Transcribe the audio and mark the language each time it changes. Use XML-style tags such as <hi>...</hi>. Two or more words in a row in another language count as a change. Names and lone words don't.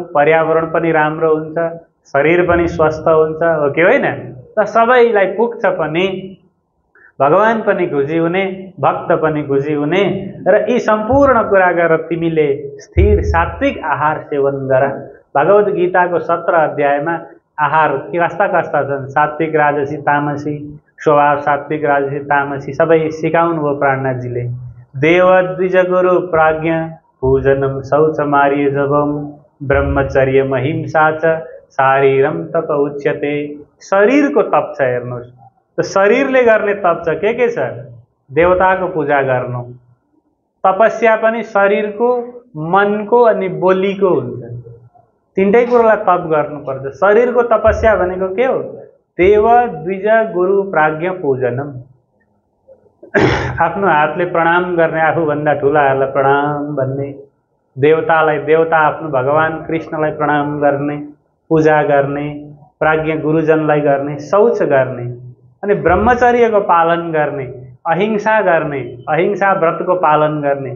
<ne>पर्यावरण पनि राम्रो हुन्छ, शरीर पनि स्वस्थ हुन्छ, हो कि होइन? त सबैलाई पुग्छ पनि, भगवान पनि खुसी हुने, भक्त पनि खुसी हुने। र यी सम्पूर्ण कुरा गरेर तिमीले स्थिर सात्विक आहार सेवन गर। भगवद् गीताको 17 अध्यायमा आहार कस्ता कस्ता छन्, सात्विक राजसी तामसी स्वभाव, सात्विक राजसी तामसी सबै सिकाउनु भयो प्राणनाथजीले।</ne> <sa>देव द्विज गुरु प्राज्ञा पूजनम शौच मार्य जपम ब्रह्मचर्य महिंसा च शारीरम तप उच्यते।</sa> <ne>शरीरको तप छ हेर्नुहोस्। त शरीरले गर्ने तप छ के छ? देवताको पूजा गर्नु। तपस्या पनि शरीरको, मनको अनि बोलीको हुन्छ। तीनटै कुरोलाई तप गर्नुपर्छ। शरीरको तपस्या भनेको के हो?</ne> <sa>देव द्विज गुरु प्राज्ञ पूजनम।</sa> <ne>आफ्नो हातले प्रणाम गर्ने, आफूभन्दा ठुलाहरूलाई प्रणाम भन्ने, देवतालाई देवता आफ्नो भगवान कृष्णलाई प्रणाम गर्ने, पूजा गर्ने, प्राज्ञ गुरुजनलाई गर्ने, शौच गर्ने, अनि ब्रह्मचर्यको पालन गर्ने, अहिंसा गर्ने, अहिंसा व्रतको पालन गर्ने।</ne>